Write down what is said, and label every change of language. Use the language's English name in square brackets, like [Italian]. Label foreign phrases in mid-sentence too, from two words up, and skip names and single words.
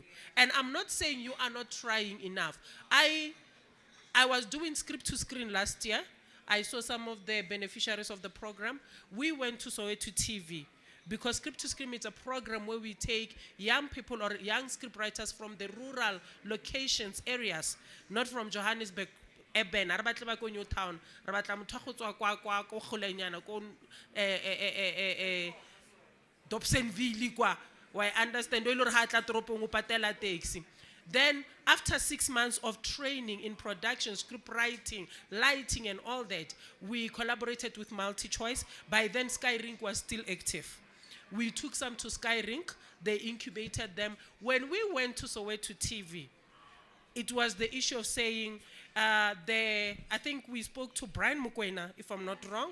[English] And I'm not saying you are not trying enough. I was doing script to screen last year. I saw some of the beneficiaries of the program. We went to Soweto TV because Script to Screen is a program where we take young people or young script writers from the rural locations, areas, not from Johannesburg, Eben, [Tswana] Arabatla ko New Town, Rabatla motho go tswa kwa golenyana ko Dobsonville kwa. [English] Why understand [Tswana] o ile re ha tla toropong o patela taxi. [English] Then, after 6 months of training in production, script writing, lighting, and all that, we collaborated with MultiChoice. By then, SkyRink was still active. We took some to SkyRink. They incubated them. When we went to Soweto TV, it was the issue of saying, I think we spoke to Brian Mukwena, if I'm not wrong.